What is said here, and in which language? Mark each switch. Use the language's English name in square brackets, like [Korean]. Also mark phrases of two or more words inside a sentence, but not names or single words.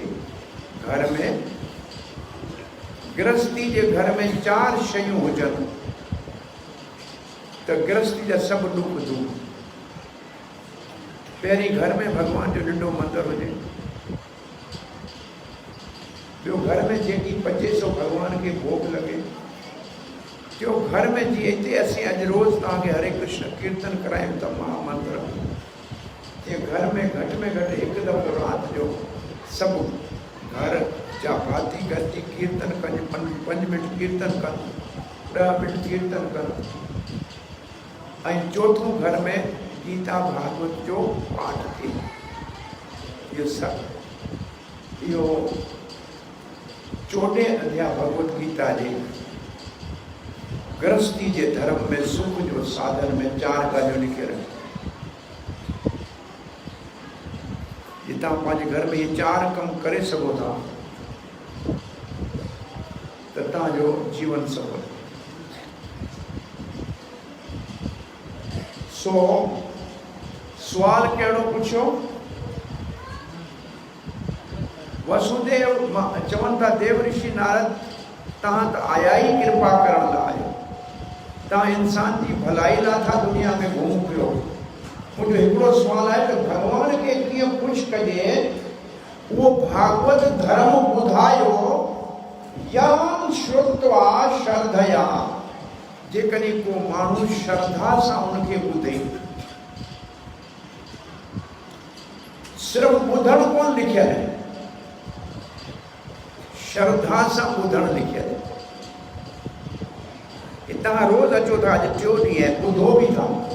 [Sindhi] घर में गृहस्थी जे घर में 4 शयूं हुजनि त गृहस्थी जा सभु दुख दूर। पहिरीं घर में भगवान जो नंढो मंदिर हुजे। ॿियो घर में जेकी पचे सो भगवान खे भोग लॻे। टियों घर में जीअं हिते असीं अॼु रोज़ तव्हांखे हरे कृष्ण कीर्तन करायूं था महामंत्र, तीअं घर में घटि में घटि हिकु दफ़ो राति जो सभु घर जा भाती गॾिजी कीर्तन कनि, 5 मिंट कीर्तन कनि, 10 मिंट कीर्तन कनि। ऐं चोथों घर में गीता भागवत जो पाठ थिए। इहो सभु इहो 14 अध्याय भगवत गीता जे गृहस्थी जे धर्म में सुख जो साधन में 4 ॻाल्हियूं लिखियल आहिनि। जे तव्हां पंहिंजे घर में इहे 4 कम करे सघो था त तव्हांजो जीवन सफल। सो सवाल कहिड़ो पुछियो? वसुदेव चवनि था देव ऋषि नारद तव्हां त आया ई कृपा करण लाइ आहियो। तव्हां इंसान जी भलाई लाइ था दुनिया में घुमो पियो। मुंहिंजो हिकिड़ो सुवालु आहे त भॻवान खे कीअं ख़ुशि कजे? उहो भागवत धर्म ॿुधायो [Sanskrit] यान श्रुत्वा श्रद्धया। [Sindhi] जेकॾहिं को माण्हू श्रद्धा सां उनखे ॿुधे, सिर्फ़ु ॿुधणु कोन लिखियल आहे, श्रद्धा सां ॿुधणु लिखियल आहे। तव्हां रोज़ अचो था, अॼु 4 ॾींहं आहे, ॿुधो बि था।